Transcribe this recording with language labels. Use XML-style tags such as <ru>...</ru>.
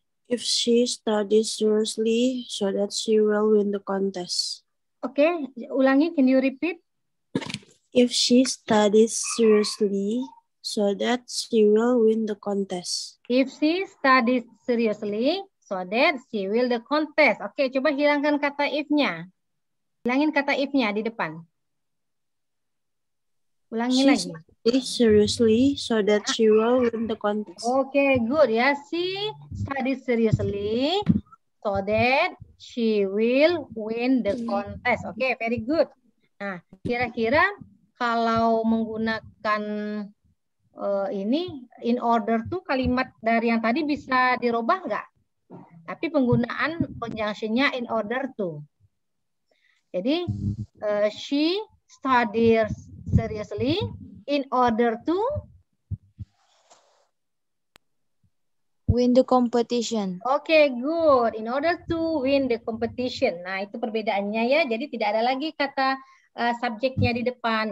<en>If she studies seriously, so that she will win the contest.</en> <id>Oke, ulangi,</id> <en>can you repeat? If she studies seriously, so that she will win the contest. If she studies seriously, so that she will the contest.</en> <id>Oke, coba hilangkan kata if-nya. Hilangin kata if-nya di depan. Ulangi lagi.</id> <en>She seriously, so that she will win the contest. Oke, good ya. She studies seriously, so that she will win the contest. Oke, very good.</en> <id>Nah, kira-kira kalau menggunakan ini in order to, kalimat dari yang tadi bisa dirubah nggak? Tapi penggunaan conjunction-nya in order to.</id> <en>Jadi she studies seriously in order to win the competition. Oke, good. In order to win the competition.</en> <id>Nah, itu perbedaannya ya. Jadi tidak ada lagi kata subjeknya di depan.</id>